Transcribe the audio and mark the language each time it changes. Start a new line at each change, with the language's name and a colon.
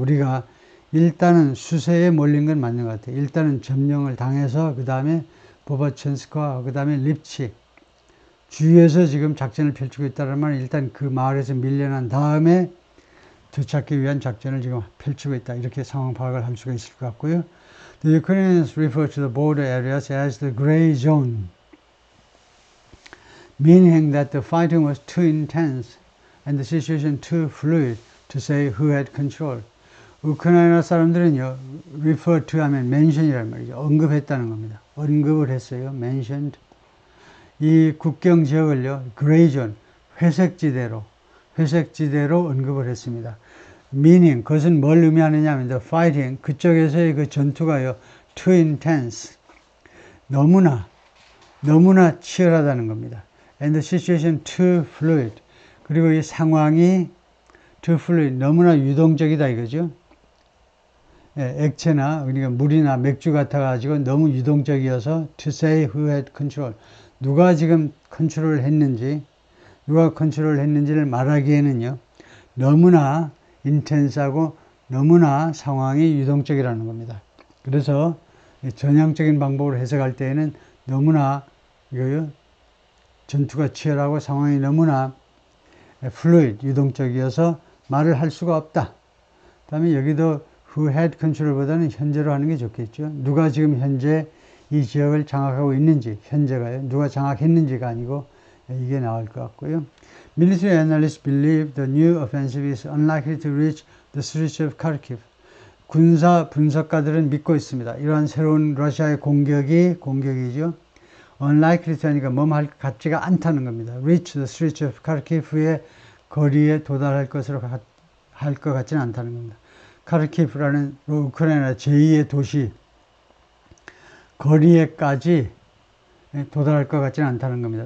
Korean: 우리가 일단은 수세에 몰린 건 맞는 것 같아요. 일단은 점령을 당해서 그 다음에 보바천스크와 그 다음에 립치 주위에서 지금 작전을 펼치고 있다는 말은 일단 그 마을에서 밀려난 다음에 되찾기 위한 작전을 지금 펼치고 있다. 이렇게 상황 파악을 할 수가 있을 것 같고요.
English: The Ukrainians refer to the border areas as the gray zone, meaning that the fighting was too intense and the situation too fluid to say who had control.
Korean: 우크라이나 사람들은요,
English: refer to
Korean: 하면 mention이란 말이죠. 언급했다는 겁니다. 언급을 했어요. mentioned. 이 국경 지역을요, gray zone, 회색지대로 언급을 했습니다. meaning, 그것은 뭘 의미하느냐 하면,
English: the fighting,
Korean: 그쪽에서의 그 전투가요,
English: too intense,
Korean: 너무나 치열하다는 겁니다.
English: and the situation too fluid,
Korean: 그리고 이 상황이
English: too fluid,
Korean: 너무나 유동적이다 이거죠. 액체나, 그러니까 물이나 맥주 같아가지고 너무 유동적이어서
English: to say who had control,
Korean: 누가 지금 컨트롤을 했는지, 누가 컨트롤을 했는지를 말하기에는요, 너무나 인텐스하고 너무나 상황이 유동적이라는 겁니다. 그래서 전향적인 방법으로 해석할 때에는 너무나 이거요, 전투가 치열하고 상황이 너무나 fluid, 유동적이어서 말을 할 수가 없다. 그 다음에 여기도
English: who had control
Korean: 보다는 현재로 하는 게 좋겠죠. 누가 지금 현재 이 지역을 장악하고 있는지, 현재가요. 누가 장악했는지가 아니고 이게 나올 것 같고요.
English: Military analysts believe the new offensive is unlikely to reach the streets of Kharkiv.
Korean: 군사 분석가들은 믿고 있습니다. 이러한 새로운 러시아의 공격이죠.
English: unlikely to
Korean: 하니까 뭐할 것 같지가 않다는 겁니다.
English: reach the streets of Kharkiv
Korean: 의 거리에 도달할 것으로 할 것 같지는 않다는 겁니다. 카르키프라는 우크라이나 제2의 도시 거리에까지 도달할 것 같지는 않다는 겁니다.